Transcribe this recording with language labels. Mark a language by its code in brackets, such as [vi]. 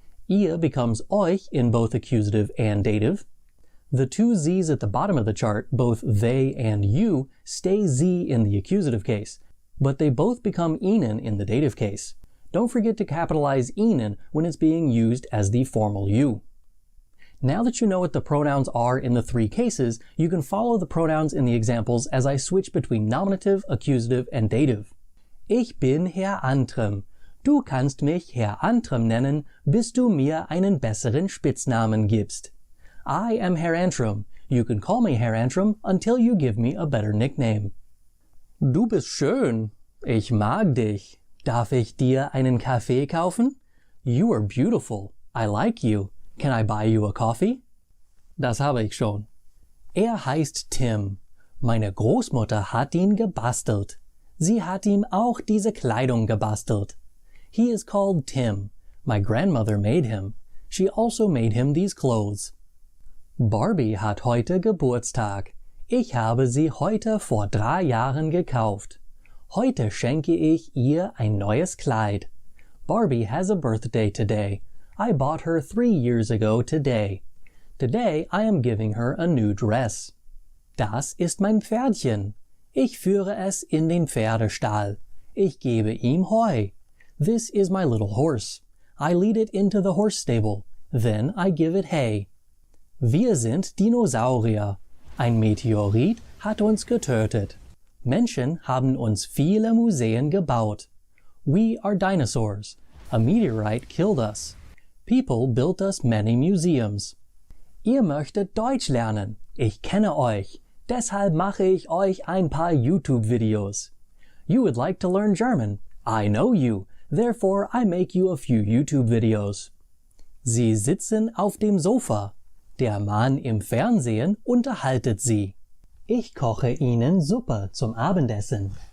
[en] Ihr becomes euch in both accusative and dative. The two z's at the bottom of the chart, both they and you, stay z in the accusative case, but they both become ihnen in the dative case. Don't forget to capitalize ihnen when it's being used as the formal you. Now that you know what the pronouns are in the three cases, you can follow the pronouns in the examples as I switch between nominative, accusative, and dative. [de] Ich bin Herr Antrim. Du kannst mich Herr Antrim nennen, bis du mir einen besseren Spitznamen gibst. [en] I am Herr Antrim. You can call me Herr Antrim until you give me a better nickname. [de] Du bist schön. Ich mag dich. Darf ich dir einen Kaffee kaufen? [en] You are beautiful. I like you. Can I buy you a coffee? [de] Das habe ich schon. Heißt Tim. Meine Großmutter hat ihn gebastelt. Sie hat ihm auch diese Kleidung gebastelt. [en] He is called Tim. My grandmother made him. She also made him these clothes. [de] Barbie hat heute Geburtstag. Ich habe sie heute vor 3 Jahren gekauft. Heute schenke ich ihr ein neues Kleid. [en] Barbie has a birthday today. I bought her 3 years ago today. Today I am giving her a new dress. [de] Das ist mein Pferdchen. Ich führe es in den Pferdestall. Ich gebe ihm Heu. [en] This is my little horse. I lead it into the horse stable. Then I give it hay. [de] Wir sind Dinosaurier. Ein Meteorit hat uns getötet. Menschen haben uns viele Museen gebaut. [en] We are dinosaurs. A meteorite killed us. People built us many museums. [de] Ihr möchtet Deutsch lernen. Ich kenne euch. Deshalb mache ich euch ein paar YouTube-Videos. [en] You would like to learn German. I know you. Therefore, I make you a few YouTube videos. [de] Sie sitzen auf dem Sofa. Der Mann im Fernsehen unterhaltet sie. Ich koche Ihnen Suppe zum Abendessen.